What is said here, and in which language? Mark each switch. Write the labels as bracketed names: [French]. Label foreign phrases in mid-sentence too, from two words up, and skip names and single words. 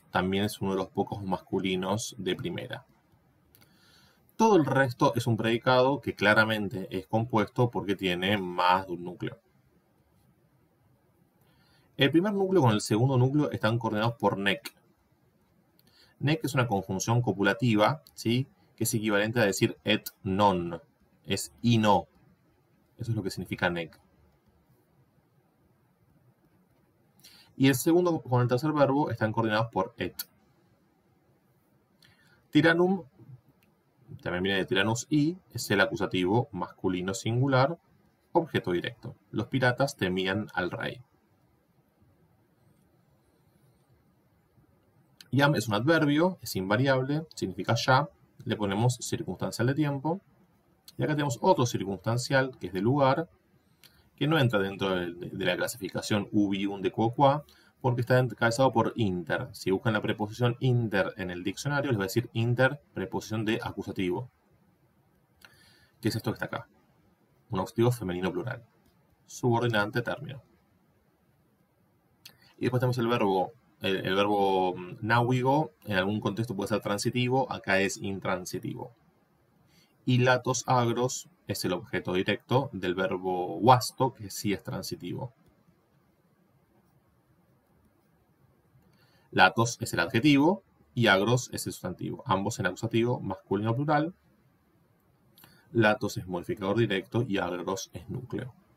[Spanish] También es uno de los pocos masculinos de primera. Todo el resto es un predicado que claramente es compuesto porque tiene más de un núcleo. El primer núcleo con el segundo núcleo están coordinados por nec. Nec es una conjunción copulativa, ¿sí?, que es equivalente a decir [Latin] et non. [Spanish] Es y no. Eso es lo que significa nec. Y el segundo con el tercer verbo están coordinados por et. Tyrannum, también viene de tyrannus y, es el acusativo masculino singular, objeto directo. Los piratas temían al rey. Iam es un adverbio, es invariable, significa ya. Le ponemos circunstancial de tiempo. Y acá tenemos otro circunstancial, que es de lugar, que no entra dentro de la clasificación [Latin] ubium de quo qua, [Spanish] porque está encabezado por inter. Si buscan la preposición inter en el diccionario, les va a decir inter, preposición de acusativo. ¿Qué es esto que está acá? Un acusativo femenino plural. Subordinante término. Y después tenemos el verbo náuigo, en algún contexto puede ser transitivo, acá es intransitivo. Y [Latin] latos agros [Spanish] es el objeto directo del verbo vasto, que sí es transitivo. Latos es el adjetivo y agros es el sustantivo. Ambos en acusativo, masculino plural. Latos es modificador directo y agros es núcleo.